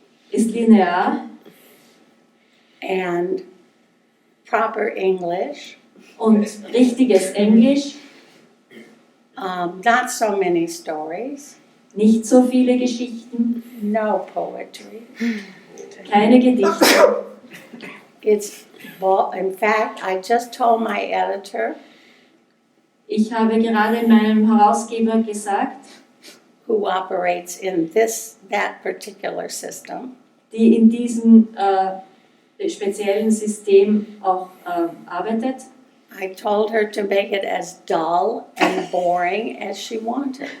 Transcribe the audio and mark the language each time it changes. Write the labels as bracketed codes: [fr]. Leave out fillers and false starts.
[de] ist linear [en] and proper English, [de] und richtiges Englisch, [en] not so many stories, [de] nicht so viele Geschichten, [en] no poetry. [de] keine Gedichte. [en] In fact, I just told my editor, [de] Ich habe gerade meinem Herausgeber gesagt, [en] who operates in that particular system, [de] die in diesem speziellen System auch arbeitet. [en] I told her to make it as dull and boring as she wanted.